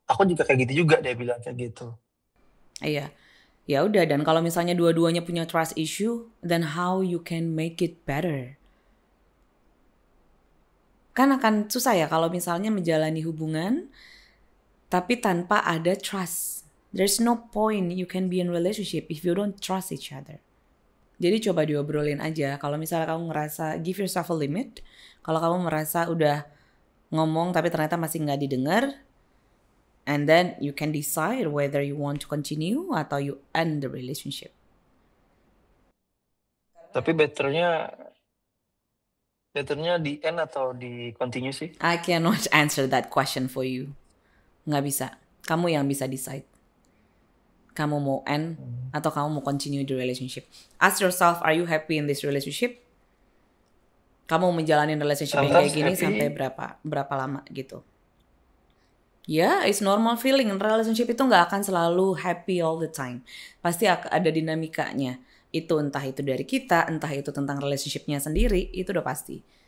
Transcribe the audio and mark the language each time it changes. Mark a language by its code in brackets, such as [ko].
[id] Aku juga kayak gitu juga, dia bilang kayak gitu. Iya. Ya udah, dan kalau misalnya dua-duanya punya trust issue, [en] then how you can make it better? [id] Kan akan susah ya kalau misalnya menjalani hubungan tapi tanpa ada trust. [en] There's no point you can be in relationship if you don't trust each other. [id] Jadi coba diobrolin aja. Kalau misalnya kamu ngerasa [en] give yourself a limit. [id] Kalau kamu merasa udah ngomong tapi ternyata masih nggak didengar, [en] and then you can decide whether you want to continue [id] atau [en] you end the relationship. [id] Tapi betternya di end atau di continue sih? [en] I cannot answer that question for you. [id] Nggak bisa. Kamu yang bisa decide. Kamu mau end atau kamu mau [en] continue the relationship. Ask yourself, are you happy in this relationship? [id] Kamu menjalani relationship yang kayak [en] Sometimes [id] gini [en] happy. [id] sampai berapa lama gitu. Ya, [en] it's normal feeling. [id] Relationship itu nggak akan selalu [en] happy all the time. [id] Pasti ada dinamikanya. Itu entah itu dari kita, entah itu tentang relationshipnya sendiri, itu udah pasti.